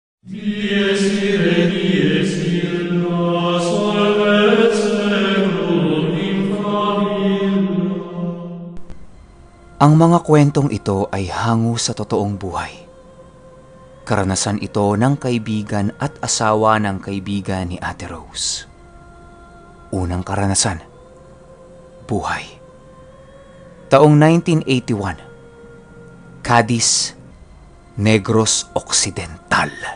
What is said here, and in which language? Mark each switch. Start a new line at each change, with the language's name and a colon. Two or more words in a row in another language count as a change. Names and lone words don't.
Latin: Dies ire, dies illa, salvet seculum in favilla.
Filipino: Ang mga kwentong ito ay hango sa totoong buhay. Karanasan ito ng kaibigan at asawa ng kaibigan ni Ate Rose. Unang karanasan, buhay. Taong 1981, Cadiz, Negros Occidental.